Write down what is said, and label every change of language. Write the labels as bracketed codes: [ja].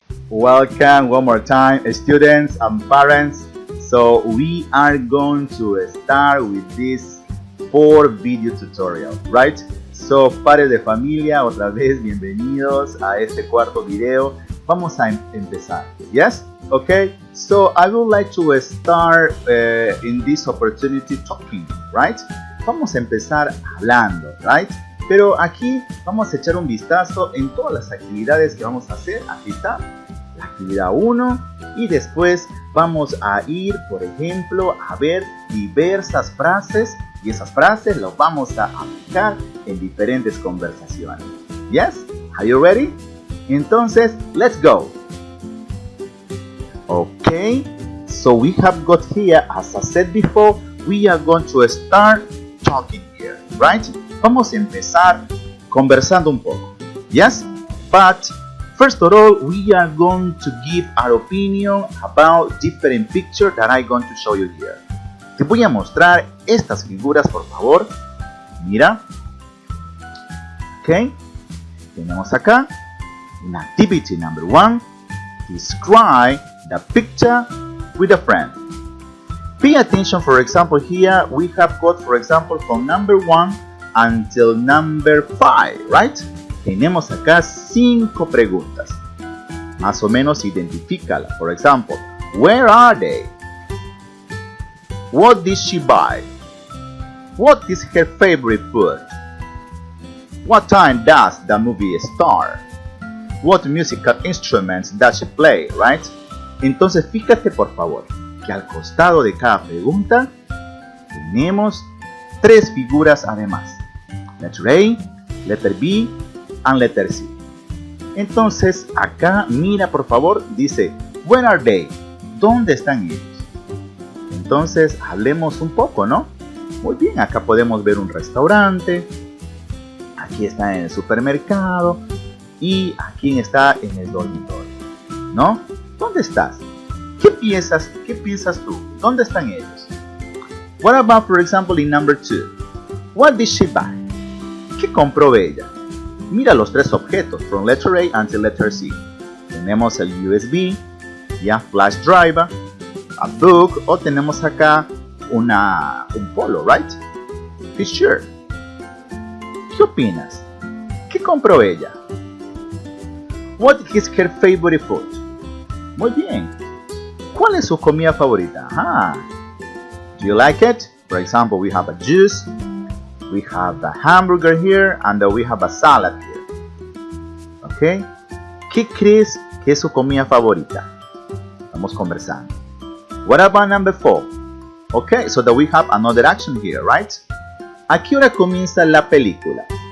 [en] Welcome one more time, students and parents. So we are going to start with this 4 video tutorial, right? [es] So padres de familia, otra vez bienvenidos a este cuarto video. Vamos a empezar, yes? [en] Okay, so I would like to start in this opportunity talking, right? [es] Vamos a empezar hablando, right? Pero aquí vamos a echar un vistazo en todas las actividades que vamos a hacer. Aquí está la actividad 1 y después vamos a ir, por ejemplo, a ver diversas frases y esas frases las vamos a aplicar en diferentes conversaciones. [en] Yes? Are you ready? Entonces, let's go. Okay, so we have got here, as I said before, we are going to start talking here, right? [es] Vamos a empezar conversando un poco. Yes? [en] But first of all, we are going to give our opinion about different pictures that I'm going to show you here. [es] Te voy a mostrar estas figuras, por favor. Mira. Ok. Tenemos acá. [en] In activity number 1, describe the picture with a friend. Pay attention, for example, here we have got, for example, from number 1 until number 5, right? [es] Tenemos acá 5 preguntas. Más o menos identifícala. [en] For example, where are they? What did she buy? What is her favorite food? What time does the movie start? What musical instruments does she play, right? [es] Entonces fíjate por favor que al costado de cada pregunta tenemos 3 figuras además. [en] Letter A, letter B and letter C. [es] Entonces acá mira por favor, dice [en] where are they? [es] ¿Dónde están ellos? Entonces hablemos un poco, ¿no? Muy bien, acá podemos ver un restaurante, aquí está en el supermercado y aquí está en el dormitorio, ¿no? ¿Dónde estás? ¿Qué piensas tú? ¿Dónde están ellos? [en] What about, for example, in number 2? What did she buy? [es] ¿Qué compró ella? Mira los 3 objetos, [en] from letter A until letter C. [es] Tenemos el USB, ya [en] flash driver, a book, [es] o tenemos acá un polo, [en] right? T-shirt. [es] ¿Qué opinas? ¿Qué compró ella? [en] What is her favorite food? [es] Muy bien. ¿Cuál es su comida favorita? [en] Do you like it? For example, we have a juice, we have a hamburger here, and we have a salad here. Okay? [es] ¿Qué crees que es su comida favorita? Estamos conversando. [en] What about number 4? Okay, so that we have another action here, right? [es] ¿A qué hora comienza la película?